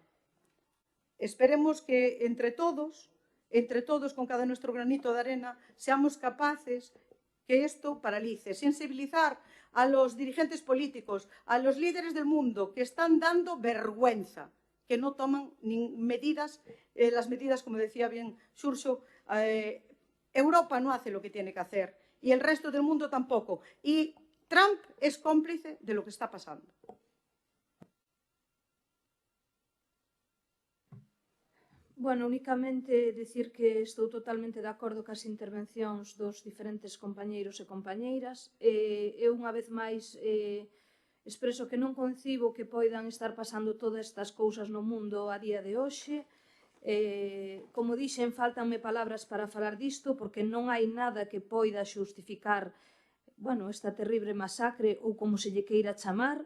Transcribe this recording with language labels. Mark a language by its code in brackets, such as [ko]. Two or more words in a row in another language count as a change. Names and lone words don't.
[es] Esperemos que entre todos, con cada nuestro granito de arena, seamos capaces que esto paralice, sensibilizar a los dirigentes políticos, a los líderes del mundo que están dando vergüenza, que no toman medidas, las medidas, como decía bien Xurxo, Europa no hace lo que tiene que hacer y el resto del mundo tampoco. Y Trump es cómplice de lo que está pasando. Bueno, únicamente decir que [gl] estou totalmente de acordo cas intervencións dos diferentes compañeiros e compañeiras. Eu unha vez máis expreso que non concibo que poidan estar pasando todas estas cousas no mundo a día de hoxe. Como dixen, faltanme palabras para falar disto porque non hai nada que poida xustificar esta terrible masacre ou como se lle queira chamar.